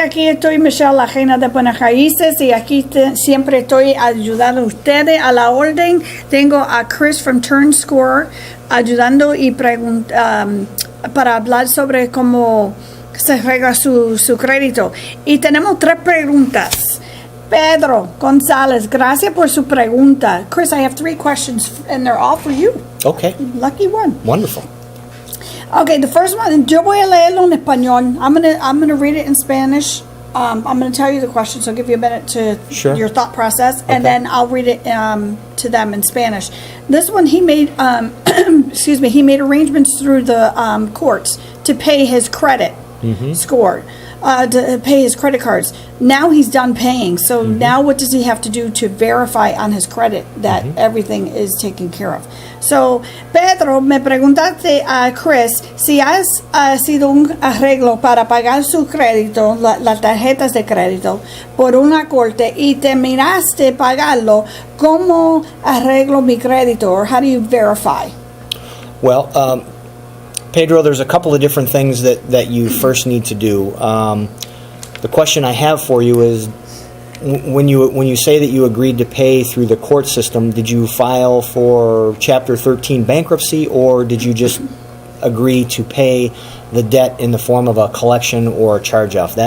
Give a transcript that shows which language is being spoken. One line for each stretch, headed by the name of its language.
Spanish: Aquí estoy, Michele, la reina de buenas raíces, y aquí siempre estoy ayudando a ustedes a la orden. Tengo a Chris from TurnScore ayudando y para hablar sobre cómo se juega su crédito. Y tenemos 3 preguntas. Pedro González, gracias por su pregunta.
English: Chris, I have 3 questions, and they're all for you. Okay. Lucky one. Wonderful. Okay, the first one,
Spanish: yo voy a leerlo en español.
English: I'm gonna read it in Spanish. I'm gonna tell you the question, so I'll give you a minute to your thought process, and then I'll read it to them in Spanish. This one, he made, he made arrangements through the courts to pay his credit score, to pay his credit cards. Now he's done paying, so now what does he have to do to verify on his credit that everything is taken care of?
Spanish: So, Pedro, me preguntaste a Chris si has sido un arreglo para pagar su crédito, las tarjetas de crédito, por una corte y terminaste pagarlo. ¿Cómo arreglo mi crédito,
English: or how do you verify? Well, Pedro, there's a couple of different things that you first need to do. The question I have for you is, when you say that you agreed to pay through the court system, did you file for Chapter 13 bankruptcy, or did you just agree to pay the debt in the form of a collection or a charge-off?